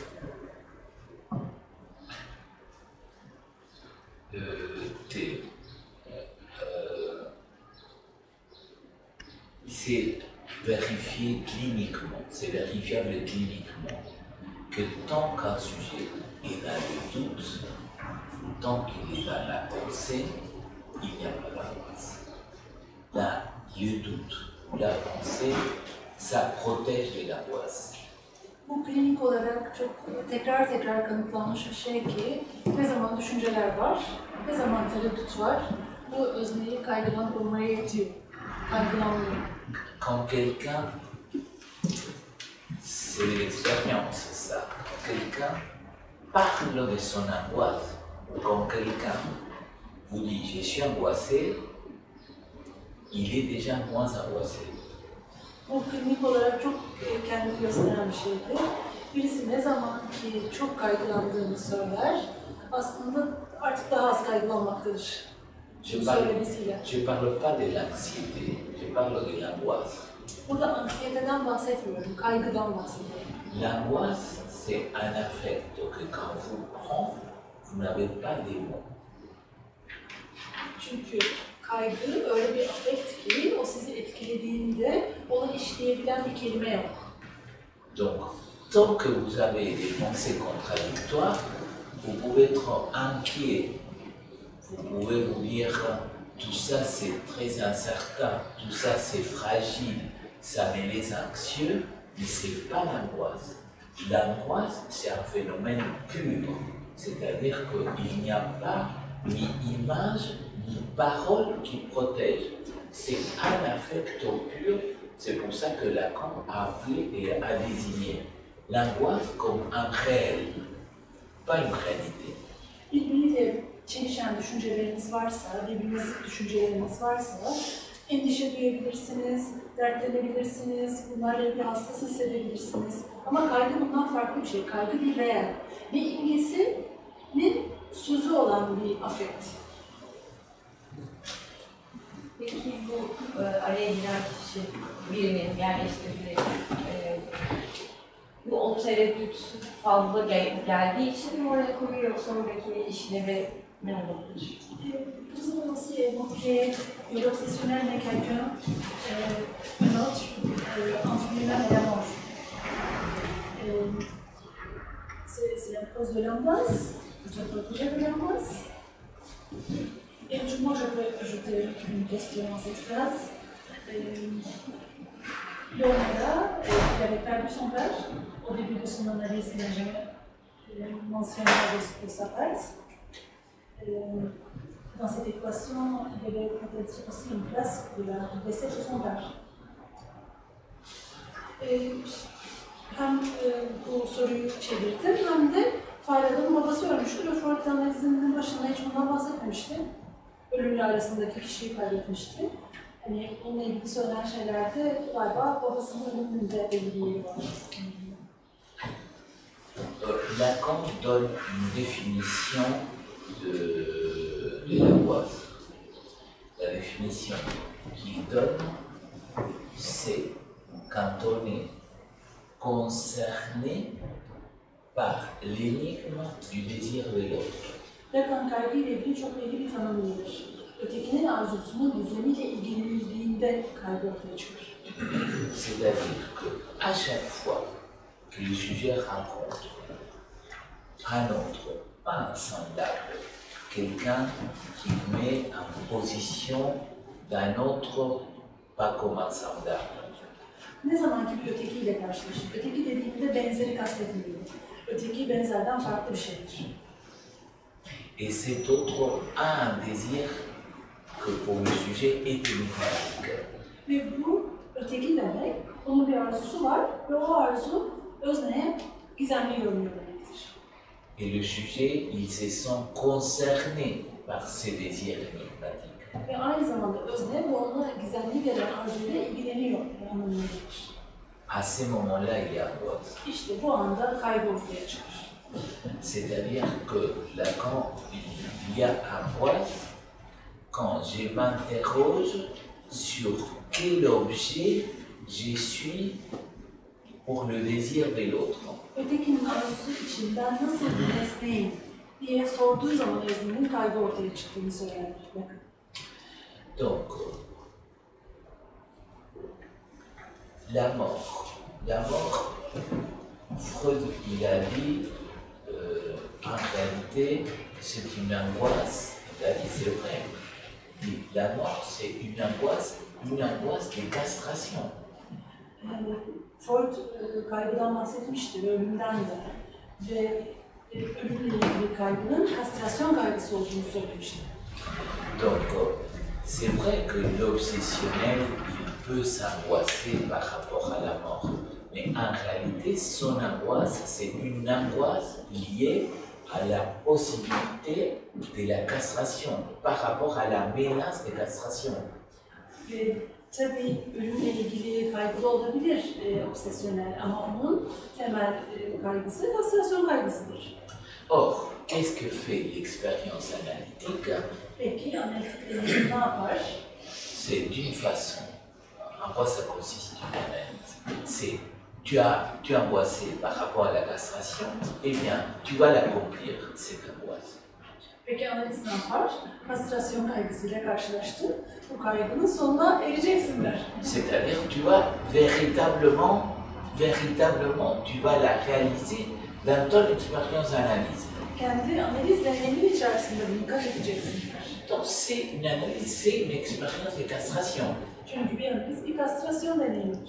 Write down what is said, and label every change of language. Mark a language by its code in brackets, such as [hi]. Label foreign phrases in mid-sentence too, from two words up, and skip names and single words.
[fr] C'est vérifié cliniquement, c'est vérifiable cliniquement que tant qu'un sujet est dans le doute, tant qu'il est dans la pensée, il n'y a pas d'angoisse. Là, le doute, la pensée, ça protège de l'angoisse. [tr] Bu klinik olarak çok tekrar kanıtlanmış bir şey ki ne zaman düşünceler var, ne zaman tereddüt var, bu özneyi kaygıdan korumaya yetiyor. Kaygılanmıyor. [fr] Quand quelqu'un, c'est de l'expérience, ça, quand quelqu'un parle de son angoisse, quand quelqu'un vous dit je suis angoissé, il est déjà moins angoissé. [tr] Bu klinik olarak çok kendini gösteren bir şeydi. Birisi ne zaman ki çok kaygılandığını söyler, aslında artık daha az kaygılanmaktadır. [fr] Je parle pas de l'anxiété, je parle de l'angoisse. [tr] Burada anksiyeteden bahsetmiyorum, kaygıdan bahsediyorum. [fr] L'angoisse, c'est un affect que quand vous prend, vous n'avez pas des mots. [tr] Çünkü kaygı öyle bir afekt ki o sizi etkilediğinde onu işleyebilen bir kelime yok. [fr] Donc, tant que vous avez des pensées contradictoires, vous pouvez être inquiet. Vous pouvez vous dire tout ça c'est très incertain, tout ça c'est fragile, ça met les anxieux, mais ce n'est pas l'angoisse. L'angoisse, c'est un phénomène pur, c'est-à-dire qu'il n'y a pas ni image ni parole qui protège. C'est un affect pur, c'est pour ça que Lacan a appelé et a désigné l'angoisse comme un réel, pas une réalité. [tr] Birbiriyle çelişen düşünceleriniz varsa, birbiriniz düşünceleriniz varsa endişe duyabilirsiniz, dertlenebilirsiniz, bunlarla ilgili hassas hissedebilirsiniz. Ama kaygı bundan farklı bir şey. Kaygı bir reel. Ne imgesi ne sözü olan bir afekt. Peki bu araya giren kişi birinin yerleştirdiği bu o tereddüt fazla geldiği için mi oraya koyuyor yoksa oradaki işlevi ne olabilir? [fr] Nous avons aussi évoqué l'obsessionnel de quelqu'un, un autre, entre lui-même et la mort. C'est la cause de l'angoisse, je peux protéger de l'angoisse. Et moi, je peux ajouter une question à cette phrase. Leonora, il avait perdu son père au début de son analyse, il a mentionné de sa part. Dans cette équation, il y avait peut-être aussi une place de la décès de son père. [tr] Hem bu soruyu çevirdim hem de Farhad'ın babası ölmüştü ve Freud analizinin başında hiç bundan bahsetmemişti. Ölümle arasındaki kişiyi kaybetmişti. Hani onunla ilgili söylenen şeylerde galiba babasının ölümünde belirliği var. [fr] Lacan donne une définition de l'angoisse. La définition qu'il donne, c'est quand on est concerné par l'énigme du désir de l'autre. [tr] Lacan kaygıyla ilgili çok belli bir tanım verir. Ötekinin arzusunun gizemiyle ilgilenildiğinde kaygı ortaya çıkar. [fr] C'est-à-dire qu'à chaque fois que le sujet rencontre un autre, pas un semblable, quelqu'un qui met en position d'un autre, pas comme un semblable. [tr] Ne zaman ki bir ötekiyle karşılaşır, öteki dediğimde benzeri kastetmiyor. Öteki benzerden farklı bir şeydir. [fr] Et cet autre a un désir que pour le sujet est énigmatique. [tr] Ve bu öteki demek, onun bir arzusu var ve o arzu özneye gizemli görünüyor demektir. [fr] Et le sujet, il se sent concerné par ces désirs énigmatiques. [tr] Ve aynı zamanda özne bu ona gizemli gelen arzuyla ilgileniyor anlamına gelir. [fr] À ce moment-là, il y a angoisse. [tr] İşte bu anda kaygı ortaya çıkar. [fr] C'est-à-dire que Lacan, il y a angoisse quand je m'interroge sur quel objet je suis pour le désir de l'autre. [tr] Ötekinin arzusu için ben nasıl bir nesneyim diye sorduğu zaman öznenin kaygı ortaya çıktığını söyler. [fr] Donc, la mort. La mort, Freud, il a dit, en réalité, c'est une angoisse. Il a dit, c'est vrai. La mort, c'est une angoisse de castration. [tr] Freud kaygıdan bahsetmişti ve ölümden de. Ve ölümle ilgili kaygının kastrasyon kaygısı olduğunu söylemişti. [fr] Donc, c'est vrai que l'obsessionnel, il peut s'angoisser par rapport à la mort. Mais en réalité, son angoisse, c'est une angoisse liée à la possibilité de la castration, par rapport à la menace de castration. [tr] Ve tabii ölümle ilgili kaygılı olabilir obsesyonel ama onun temel kaygısı kastrasyon kaygısıdır. [fr] Or, qu'est-ce que fait l'expérience analytique? [tr] Peki analitik deneyim ne yapar? [fr] C'est d'une façon. En quoi ça consiste une analyse? C'est tu es angoissé par rapport à la castration, eh bien, tu vas l'accomplir, cette angoisse. [tr] Peki analiz ne yapar? Kastrasyon kaygısıyla karşılaştı. Bu kaygının sonuna ereceksin der. [fr] C'est-à-dire, tu vas véritablement, tu vas la réaliser dans ton expérience analyse. [tr] Kendi analiz deneyimin içerisinde bunu kaydedeceksin der. [fr] Donc, c'est une analyse, c'est une expérience de castration. [tr] Çünkü bir analiz bir kastrasyon deneyimidir.